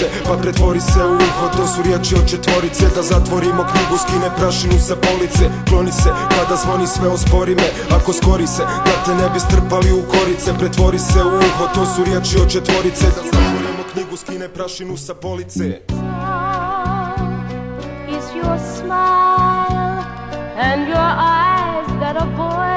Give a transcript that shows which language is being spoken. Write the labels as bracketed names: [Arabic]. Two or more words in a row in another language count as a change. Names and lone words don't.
[Bosnian] Pa pretvori se u uho, to su riječi od četvorice. Da zatvorimo knjigu, skine prašinu sa police. Kloni se, kada zvoni sve uspori me. Ako skori se, da te ne bi strpali u korice. Pretvori se u uho, to su riječi od četvorice. Da zatvorimo knjigu, skine prašinu sa police. [English] Is your smile and your eyes that are born